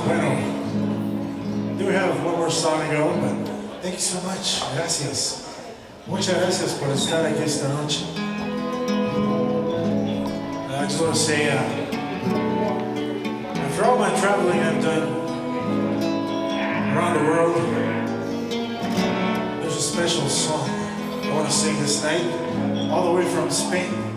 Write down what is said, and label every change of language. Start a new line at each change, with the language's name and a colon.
English: Bueno, do we have one more song to go, but thank you so much.
Spanish: Gracias. Muchas gracias por estar aquí esta noche.
English: I just want to say, after all my traveling I've done around the world, there's a special song I want to sing this night, all the way from Spain.